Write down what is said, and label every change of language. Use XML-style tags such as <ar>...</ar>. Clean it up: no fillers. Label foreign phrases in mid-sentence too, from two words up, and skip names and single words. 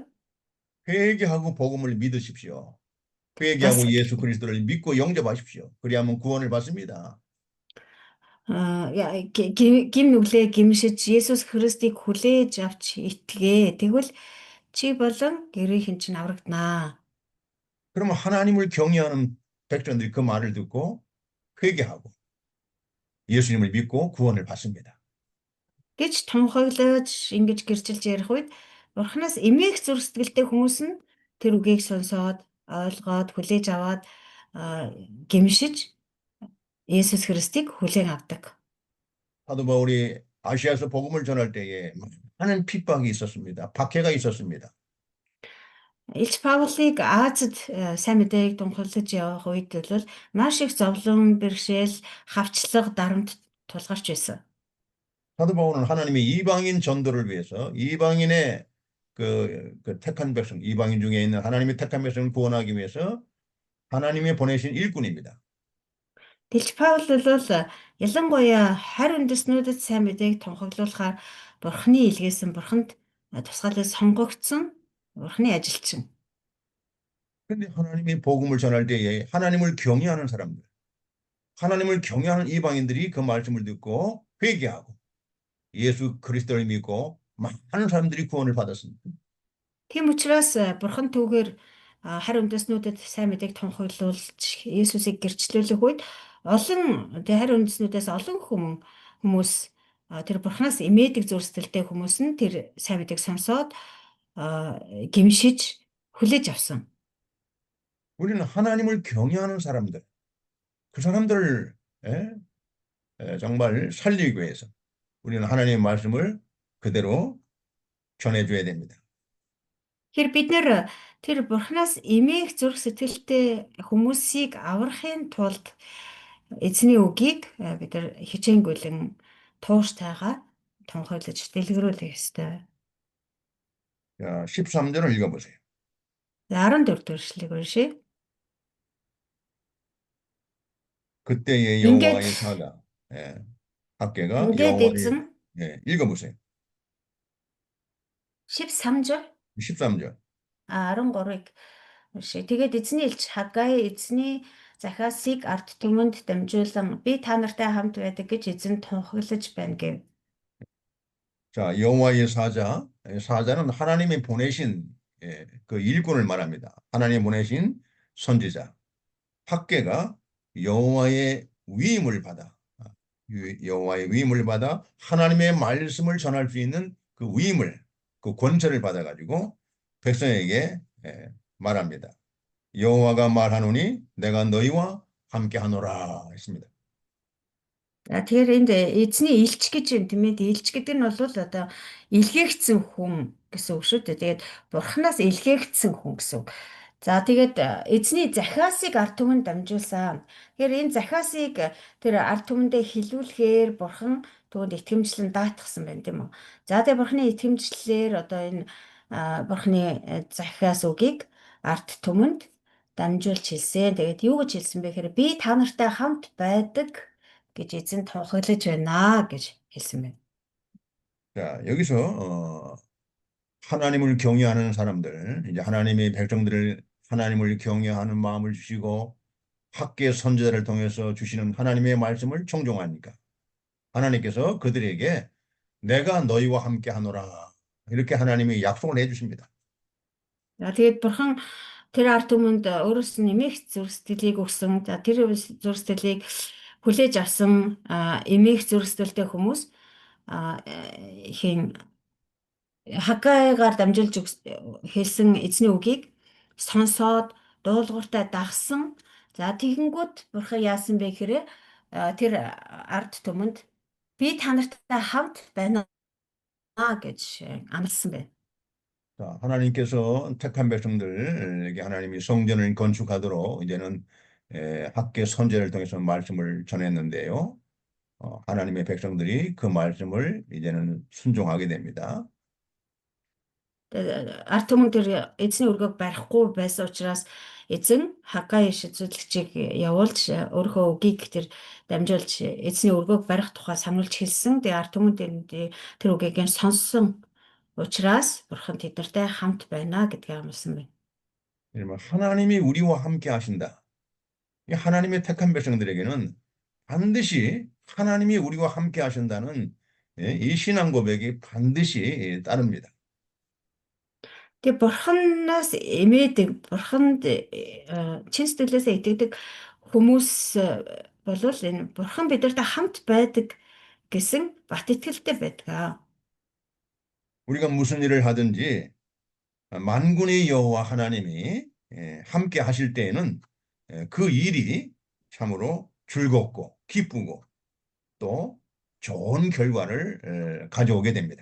<ko>회개하고 복음을 믿으십시오. 회개하고 예수 그리스도를 믿고 영접하십시오. 그리하면 구원을 받습니다.</ko> <mn>Гим нүглээ гимшиж Есүс Христийг хүлээж авч итгээ. Тэгвэл чи болон гэрийнхэн чинь аврагданаа.</mn> <ko>그러면 하나님을 경외하는 백성들이 그 말을 듣고 회개하고 예수님을 믿고 구원을 받습니다.</ko> <mn>гэж тунхаглаж ингэж гэрчилж ярих үед бурханаас эмээх зүрх сэтгэлтэй хүмүүс нь тэр үгийг сонсоод ойлгоод хүлээж аваад гимшиж Есүс Христийг хүлээн авдаг.</mn> <ko>사도 바울이 아시아에서 복음을 전할 때에 많은 핍박이 있었습니다. 박해가 있었습니다.</ko> <mn>Илч Паулыг Азид сайн мэдээг тунхаглаж явах үед бол маш их зовлон, бэрхшээл, хавчлага, дарамт тулгарч байсан.</mn> <ko>사도 바울은 하나님의 이방인 전도를 위해서 이방인의 그 택한 백성, 이방인 중에 있는 하나님의 택한 백성을 구원하기 위해서 하나님이 보내신 일꾼입니다.</ko> <mn>Илч Паул бол ялангуяа харь үндэстнүүдэд сайн мэдээг тунхаглуулахаар бурхны илгээсэн бурханд тусгаалж сонгогдсон бурхны ажилчин.</mn> <ko>근데 하나님이 복음을 전할 때에 하나님을 경외하는 사람들, 하나님을 경외하는 이방인들이 그 말씀을 듣고 회개하고 예수 그리스도를 믿고 많은 사람들이 구원을 받았습니다.</ko> <mn>Тийм учраас бурхан түүгээр харь үндэстнүүдэд сайн мэдээг тунхаглуулж Есүсийг гэрчлүүлэх үед олон харь үндэстнүүдээс олон хүмүүс тэр бурханаас имээдэг зүрх сэтгэлтэй хүмүүс нь тэр сайн мэдээг сонсоод гимшиж хүлээж авсан.</mn> <ko>우리는 하나님을 경외하는 사람들, 그 사람들을 정말 살리기 위해서 우리는 하나님의 말씀을 그대로 전해줘야 됩니다.</ko> <mn>Тэгэхээр бид нэр тэр Бурханаас эмээх зүрх сэтгэлтэй хүмүүсийг аврахын тулд эзний үгийг бид нар хичээнгүйлэн тууштай тунхаглаж дэлгэрүүлэх ёстой.</mn> <ko>자, 13절을 읽어보세요.</ko> <mn>14 дэх эшлэгийг уншийе.</mn> <ko>그때의</ko> <mn>Ингээд</mn> <ko>여호와의 사자, 학개가</ko> <mn>ингээд</mn> <ko>여호와의,</ko> <mn>эзэн</mn> <ko>읽어보세요. 13 13절.</ko> <mn>13-ыг уншийе. Тэгээд эзний элч Хагgai эзний захиасыг ард түмэнд дамжуулан би та нартай хамт байдаг гэж эзэн тунхаглаж байна гэв.</mn> <ko>자, 여호와의 사자는 하나님이 보내신 그 일꾼을 말합니다. 하나님이 보내신 선지자. 학개가 여호와의 위임을 받아 하나님의 말씀을 전할 수 있는 그 위임을, 그 권세를 받아가지고 백성에게 말합니다. 여호와가 말하노니 내가 너희와 함께하노라 했습니다.</ko> <mn>Тэгэхээр энд эзний элч гэж юм тийм ээ. Элч гэдэг нь бол одоо илгээгдсэн хүн гэсэн үг шүү дээ. Тэгээд Бурханаас илгээгдсэн хүн гэсэн үг. За тэгээд эзний захиасыг ард түмэнд дамжуулсан. Тэгэхээр энэ захиасыг тэр ард түмэндээ хилүүлэхээр Бурхан түүнд итгэмжлэн даатгсан байна тийм үү. За тэгээд Бурханы итгэмжлэлээр одоо энэ Бурханы захиас үгийг ард түмэнд дамжуулж хэлсэн. Тэгээд юу гэж хэлсэн бэ гэхээр би та нартай хамт байдаг гэж эзэн тунхаглаж байна гэж хэлсэн байна.</mn> <ko>자, 여기서 하나님을 경외하는 사람들, 이제 하나님의 백성들을 하나님을 경외하는 마음을 주시고 학계 선지자를 통해서 주시는 하나님의 말씀을 청종하니까 하나님께서 그들에게 내가 너희와 함께 하노라 이렇게 하나님이 약속을 해주십니다.</ko> <mn>Тэгээд Бурхан тэр ард түмэнд өөрөөс нь эмээх зүрх сэтгэлийг өгсөн. За тэр зүрх сэтгэлийг хүлээж авсан эмээх зүрх сэтгэлтэй хүмүүс хийн Хаггайгаар дамжуулж хэлсэн эзний үгийг сонсоод дуулууртай дагсан. За тэгэнгүүт Бурхан яасан бэ гэхээр тэр ард түмэнд би та нартай хамт байна гэж амласан байна.</mn> <ko>자, 하나님께서 택한 백성들에게 하나님이 성전을 건축하도록 이제는 학계 선제를 통해서 말씀을 전했는데요. 하나님의 백성들이 그 말씀을 이제는 순종하게 됩니다.</ko> <mn>Ард түмэн тэр эзний өргөг барихгүй байсан учраас эзэн Хагgai шийдвэрлэгчийг явуулж өөрийнхөө үгийг тэр дамжуулж эзний өргөг барих тухай сануулж хэлсэн. Тэгээ ард түмэн тэр үгийг сонссон учраас Бурхан тэднэртэй хамт байна гэдгийг амласан байна.</mn> <ko>하나님이 우리와 함께 하신다. 하나님의 택한 백성들에게는 반드시 하나님이 우리와 함께 하신다는 이 신앙 고백이 반드시 따릅니다.</ko> <mn>Тэгээ Бурханаас эмээдэг, Бурханд чин сэтгэлээсээ итгэдэг хүмүүс болвол энэ Бурхан бидэртэй хамт байдаг гэсэн бат итгэлтэй байдаг.</mn> <ko>우리가 무슨 일을 하든지 만군의 여호와 하나님이 함께 하실 때에는 그 일이 참으로 즐겁고 기쁘고 또 좋은 결과를 가져오게 됩니다.</ko>